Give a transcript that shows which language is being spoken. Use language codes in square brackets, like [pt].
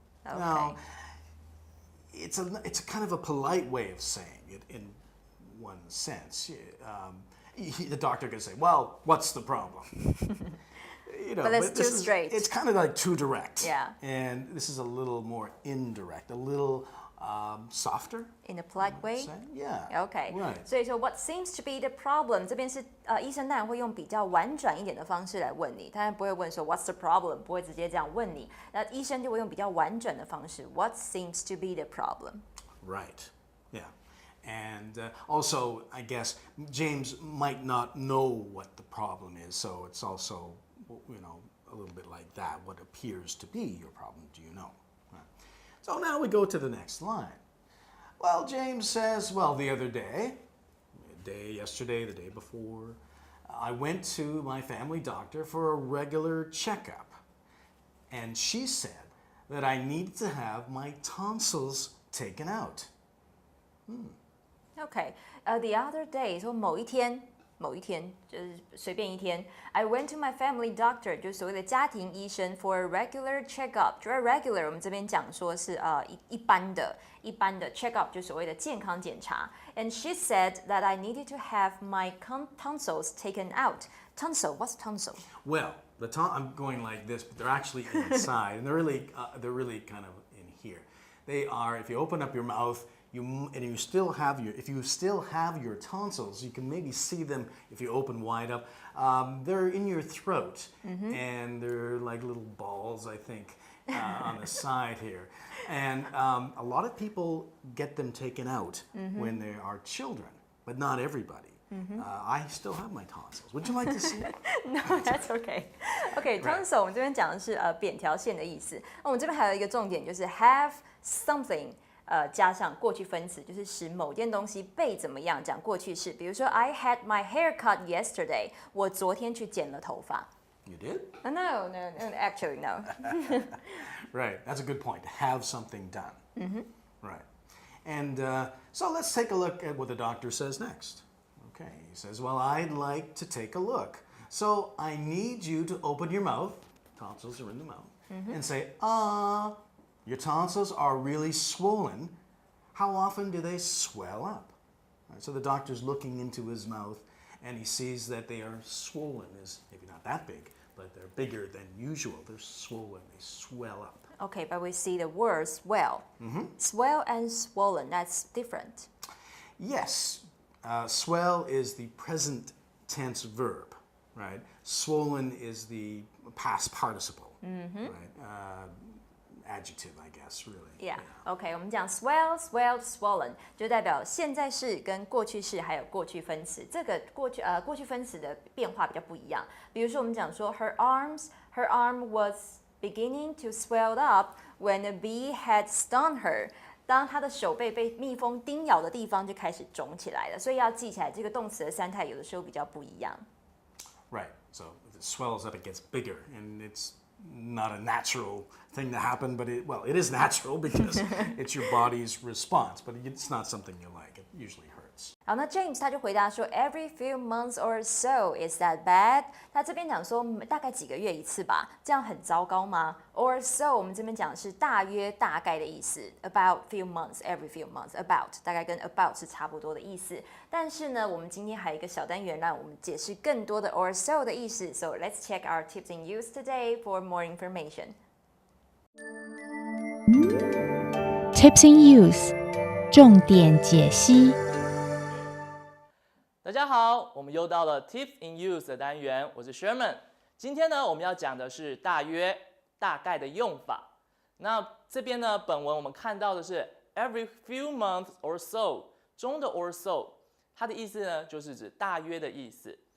[en] Now, it's a kind of a polite way of saying it in one sense. The doctor can say, well, what's the problem? But it's too straight. It's kind of like too direct. Yeah. And this is a little more indirect, a little softer. In a polite way. Yeah. OK， Right. [zh] 所以说 [en] what seems to be the problem [zh] 这边是医生当然会用比较婉转一点的方式来问你，当然不会问说 [en] what's the problem， [zh] 不会直接这样问你，那医生就会用比较婉转的方式 what seems to be the problem。 [en] Right. Yeah. And also, I guess James might not know what the problem is, so it's also, a little bit like that. What appears to be your problem, do you know? Right. So now we go to the next line. Well, James says, well, the other day, yesterday, the day before, I went to my family doctor for a regular checkup. And she said that I needed to have my tonsils taken out. OK， the other day [zh] 说某一天就是随便一天 [en] ，I went to my family doctor， [zh] 就是所谓的家庭医生 [en] for a regular checkup。 [zh] 主要 regular 我们这边讲说是一般的 checkup， 就所谓的健康检查。 [en] And she said that I needed to have my tonsils taken out. Tonsil, what's tonsil? Well, I'm going like this, but they're actually inside, and they're really kind of in here. They are. If you open up your mouth. If you still have your tonsils, you can maybe see them if you open wide up. They're in your throat, and they're like little balls, I think, on the side here. And a lot of people get them taken out when they are children, but not everybody. I still have my tonsils. Would you like to see? No, that's okay. [zh] Okay, tonsil 我们这边讲的是扁条线的意思。那我们这边还有一个重点就是 [en] have something。 [zh] 加上过去分词，就是使某件东西被怎么样讲过去式。比如说 [en] I had my hair cut yesterday， [zh] 我昨天去剪了头发。 [en] You did? No, actually no. Right, that's a good point. To have something done. Right. And so let's take a look at what the doctor says next. Okay, he says, well, I'd like to take a look. So I need you to open your mouth. Tonsils are in the mouth. And say, your tonsils are really swollen. How often do they swell up? Right, so the doctor's looking into his mouth and he sees that they are swollen. Is maybe not that big, but they're bigger than usual. They're swollen. They swell up. Okay, but we see the word swell. Swell and swollen, that's different. Yes. Swell is the present tense verb, right? Swollen is the past participle, right? Adjective, I guess, really. Yeah. [zh] OK， 我们讲 [en] swell, swelled, swollen， [zh] 就代表现在式跟过去式还有过去分词。这个过去分词的变化比较不一样。比如说我们讲说 [en] her arm was beginning to swell up when a bee had stung her。 [zh] 当她的手背被蜜蜂叮咬的地方就开始肿起来了，所以要记起来这个动词的三态有的时候比较不一样。 [en] Right. So if it swells up, it gets bigger, and it's not a natural thing to happen, but it is natural because it's your body's response, but it's not something you like. It usually hurts. 好，那 James [zh] 他就回答说 [en] ，Every few months or so, is that bad？ [zh] 他这边讲说大概几个月一次吧，这样很糟糕吗 ？ [en] Or so [zh] 我们这边讲的是大约、大概的意思 ， [en] about few months, every few months, about [zh] 大概跟 about 是差不多的意思。但是呢，我们今天还有一个小单元让我们解释更多的 or so 的意思。 [en] So let's check our tips in use today for more information. Tips in use [zh] 重点解析。大家好，我们又到了 [en] Tips in Use [zh] 的单元，我是 Sherman。今天呢，我们要讲的是大约、大概的用法。那这边呢，本文我们看到的是 [en] every few months or so [zh] 中的 or so， 它的意思呢，就是指大约的意思。